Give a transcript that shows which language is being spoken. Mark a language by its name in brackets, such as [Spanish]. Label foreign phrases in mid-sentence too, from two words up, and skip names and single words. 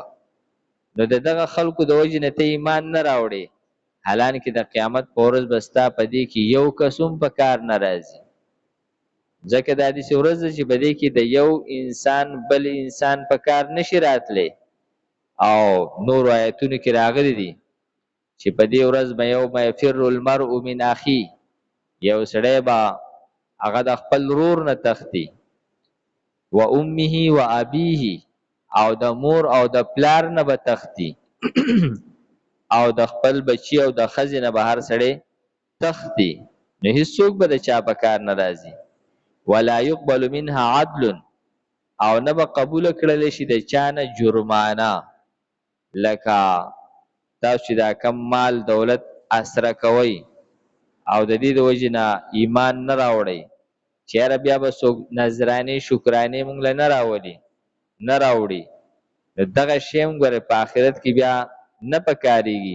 [Pashto] نو د دغه خلکو د وجې نه ته ایمان نه راوړې، حالانکه د قیامت په ورځ به ستا په دې کې یو کس هم په کار نه راځي. ځکه دا داسې ورځ ده چې په دې کې د یو انسان بل انسان په کار نشي راتلی. او نورو آیتونو کې راغلی دي چې په دې ورځ به [Arabic] یوم یفر المرء من اخی، [Pashto] یو سړی به هغه د خپل ورور نه تښتي، [Arabic] و امه و ابیه، [Pashto] او د مور او د پلار نه به تښتي، او د خپل بچی او د ښځې نه به هر سړی تښتي، نو هیڅوک به د چا په کار نه راځي. [Arabic] ولا يقبل منها عدل، [Pashto] او نه به قبول کړلی شي د چا نه جرمانه. لکه تاسو چې دا کم مال دولت اسره کوئ او د دې د وجې نه ایمان نه راوړئ، چې یاره بیا به څوک نذرانې شکرانې مونږ له نه راوړي، دغه شی هم ګوره په آخرت کې بیا نه پکارېږي.